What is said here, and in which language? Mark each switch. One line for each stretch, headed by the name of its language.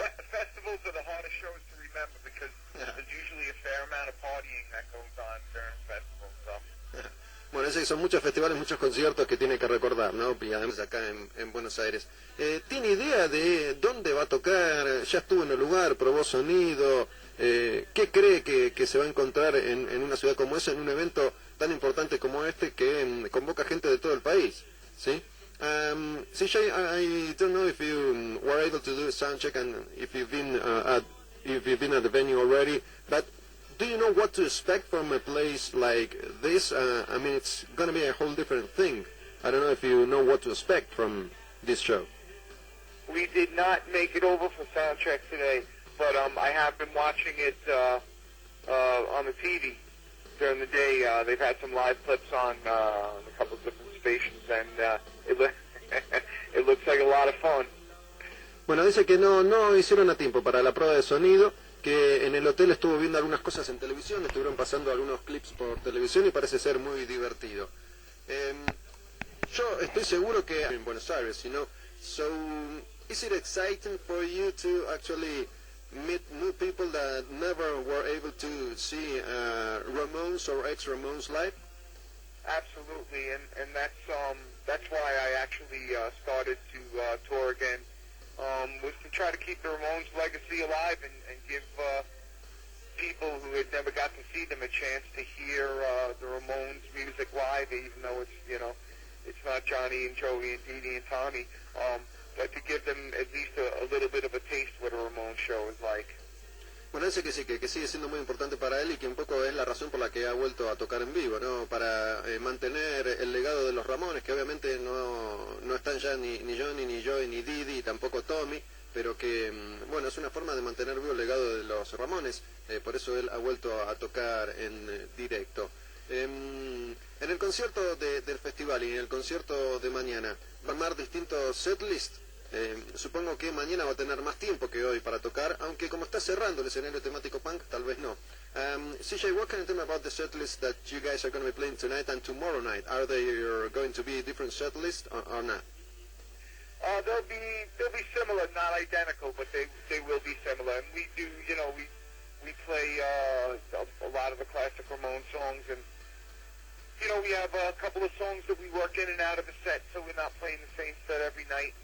English: Festivals are the hardest shows to remember because there's usually a fair amount of partying that goes on during festivals. So.
Spanish: Bueno, ese son muchos festivales, muchos conciertos que tiene que recordar, ¿no? Y además acá en Buenos Aires. ¿Tiene idea de dónde va a tocar? ¿Ya estuvo en el lugar? ¿Probó sonido? ¿Qué cree que se va a encontrar en una ciudad como esa, en un evento tan importante como este que convoca gente de todo el país? ¿Sí?
English: CJ, I don't know if you were able to do a sound check and if you've been at the venue already, but do you know what to expect from a place like this? I mean, it's going to be a whole different thing. I don't know if you know what to expect from this show. We did not make it over for sound check today, but I have been watching it on the TV during the day. They've had some live clips on a couple of different stations, and it looks like a lot of fun.
Spanish: Bueno, dice que no hicieron a tiempo para la prueba de sonido, que en el hotel estuvo viendo algunas cosas en televisión, estuvieron pasando algunos clips por televisión y parece ser muy divertido. Yo estoy seguro que en Buenos Aires,
English: you know, so is it exciting for you to actually meet new people that never were able to see Ramones or ex-Ramones live? Absolutely, and that's why I actually started to tour again. Was to try to keep the Ramones legacy alive and give people who had never got to see them a chance to hear the Ramones music live, even though it's not Johnny and Joey and Dee Dee and Tommy, but to give them at least a little bit of a taste what a Ramones show is like.
Spanish: Bueno, dice que sí, que sigue siendo muy importante para él y que un poco es la razón por la que ha vuelto a tocar en vivo, ¿no? Para mantener el legado de los Ramones, que obviamente no están ya ni Johnny, ni Joey, ni Didi, tampoco Tommy, pero que, bueno, es una forma de mantener vivo el legado de los Ramones, por eso él ha vuelto a tocar en directo. En el concierto del festival y en el concierto de mañana, ¿va a armar distintos setlists? Supongo que mañana va a tener más tiempo que hoy para tocar, aunque como está cerrando el escenario temático punk, tal vez no.
English: CJ, what can you tell me about the set list that you guys are going to be playing tonight and tomorrow night? Are they going to be different set lists or not? They'll be similar, not identical, but they will be similar. And we do, we play a lot of the classic Ramones songs, and we have a couple of songs that we work in and out of the set, so we're not playing the same set every night.